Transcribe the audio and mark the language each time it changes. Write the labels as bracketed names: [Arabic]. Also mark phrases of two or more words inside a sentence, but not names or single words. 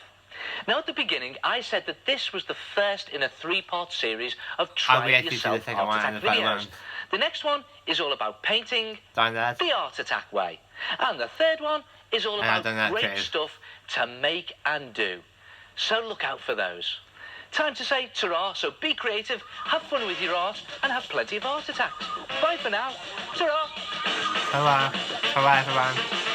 [English] Now, at the beginning, I said that this was the first in a 3-part series of Try It Yourself Art Attack videos. The next one is all about painting the Art Attack way. And the third one is all about great stuff to make and do. So look out for those. Time to say ta-ra, so be creative, have fun with your art, and have plenty of art attacks. Bye for now. Ta-ra. Ta-ra. Ta-ra, everyone.